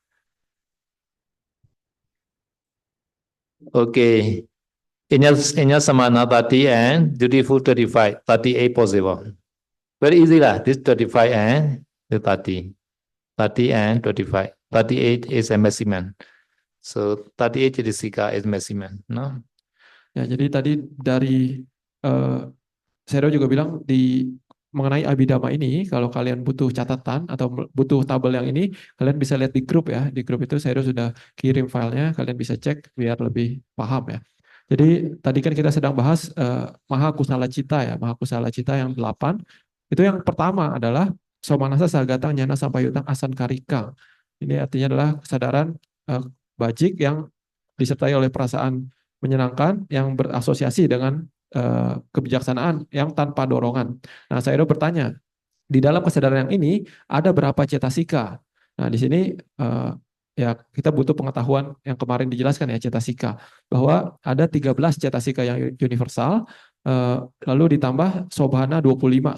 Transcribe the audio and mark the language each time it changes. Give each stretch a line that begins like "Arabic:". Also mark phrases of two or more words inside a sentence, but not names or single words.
English: Okay.
Pali: Inya samana
English: 30 and dutiful 35, 38 possible. Very easy lah. This 35 and the 30. 30 and 25. 38 is a maximum. So 38 Chetasika is maximum, no?
Indonesian: Ya, jadi tadi dari Sero juga bilang di mengenai abhidhamma ini, kalau kalian butuh catatan atau butuh tabel yang ini, kalian bisa lihat di grup ya. Di grup itu Sero sudah kirim filenya, kalian bisa cek biar lebih paham ya. Jadi tadi kan kita sedang bahas
Pali: maha kusala cita
Indonesian: ya,
Pali: maha kusala cita
Indonesian: yang 8. Itu yang pertama adalah
Pali: somanasa sagatang jnana sampayutang asan karika.
Indonesian: Ini artinya adalah kesadaran bajik yang disertai oleh perasaan menyenangkan yang berasosiasi dengan kebijaksanaan yang tanpa dorongan. Nah, saya bertanya, di dalam kesadaran yang ini ada berapa cetasika? Nah, di sini ya kita butuh pengetahuan yang kemarin dijelaskan ya cetasika, bahwa ada 13 cetasika yang universal, Lalu ditambah sobhana 25.